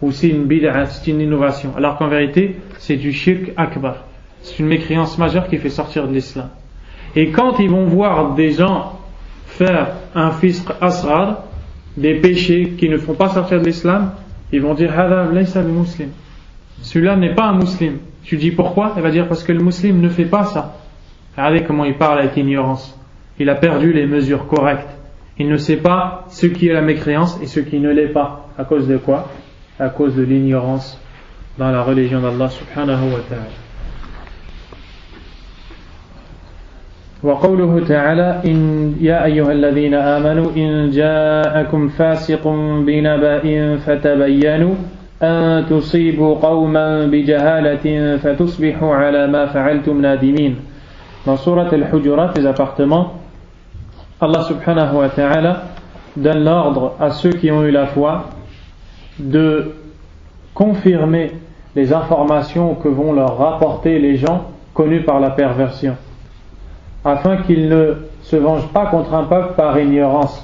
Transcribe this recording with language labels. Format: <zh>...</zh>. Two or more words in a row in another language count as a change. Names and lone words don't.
<fr>ou c'est une bid'a, c'est une innovation, alors qu'en vérité c'est du</fr> <ar>شرك أكبر,</ar> <fr>c'est une mécréance majeure qui fait sortir de l'islam. Et quand ils vont voir des gens faire un</fr> <ar>فسق أصغر,</ar> <fr>des péchés qui ne font pas sortir de l'islam, ils vont dire</fr> <ar>هذا ليس بمسلم,</ar> <fr>celui-là n'est pas un musulman. Tu dis pourquoi? Il va dire parce que le musulman ne fait pas ça. Regardez comment il parle avec ignorance, il a perdu les mesures correctes, il ne sait pas ce qui est la mécréance et ce qui ne l'est pas. À cause de quoi? À cause de l'ignorance dans la religion d'Allah</fr> <ar>سبحانه وتعالى. وقوله تعالى إن يا أيها الذين آمنوا إن جاءكم فاسق بنبأ فتبينوا أن تصيبوا قوما بجهالة فتصبحوا على ما فعلتم نادمين.</ar> <fr>Dans Surat al-Hujurat, les appartements, Allah</fr> <ar>سبحانه وتعالى</ar> <fr>donne l'ordre à ceux qui ont eu la foi de confirmer les informations que vont leur rapporter les gens connus par la perversion, afin qu'ils ne se vengent pas contre un peuple par ignorance.</fr>